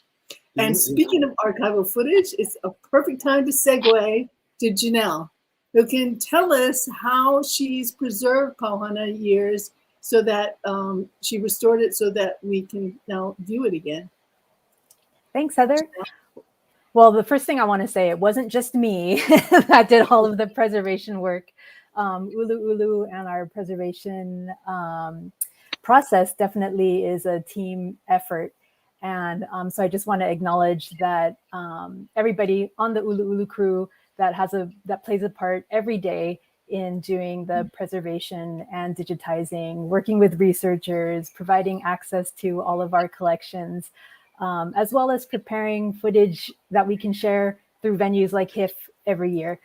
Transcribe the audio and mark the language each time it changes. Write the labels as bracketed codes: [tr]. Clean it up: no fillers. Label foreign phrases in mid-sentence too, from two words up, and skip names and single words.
[en] And speaking of archival footage, it's a perfect time to segue to Janel, who can tell us how she's preserved PAU HANA Years so that she restored it so that we can now view it again. Thanks, Heather. Well, the first thing I want to say, it wasn't just me that did all of the preservation work. ʻUluʻulu and our preservation process definitely is a team effort. And so I just want to acknowledge that everybody on the ʻUluʻulu crew that plays a part every day in doing the preservation and digitizing, working with researchers, providing access to all of our collections, as well as preparing footage that we can share through venues like HIFF every year.